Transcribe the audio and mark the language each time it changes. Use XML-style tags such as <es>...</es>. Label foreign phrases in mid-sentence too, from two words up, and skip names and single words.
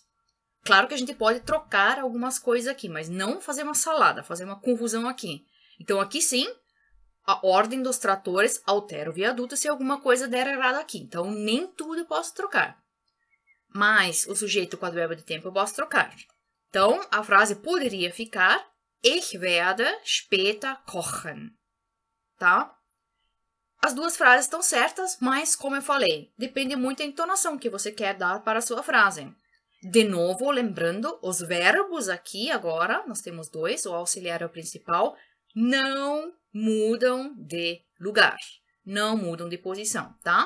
<pt>Claro que a gente pode trocar algumas coisas aqui, mas não fazer uma salada, fazer uma confusão aqui. Então, aqui sim, a ordem dos tratores altera o viaduto se alguma coisa der errado aqui. Então, nem tudo eu posso trocar. Mas o sujeito com advérbio de tempo eu posso trocar. Então, a frase poderia ficar:</pt> <de>Ich werde später kochen.</de> <pt>Tá? As duas frases estão certas, mas, como eu falei, depende muito da entonação que você quer dar para a sua frase. De novo, lembrando, os verbos aqui agora, nós temos dois, o auxiliar é o principal, não mudam de lugar, não mudam de posição, tá?</pt>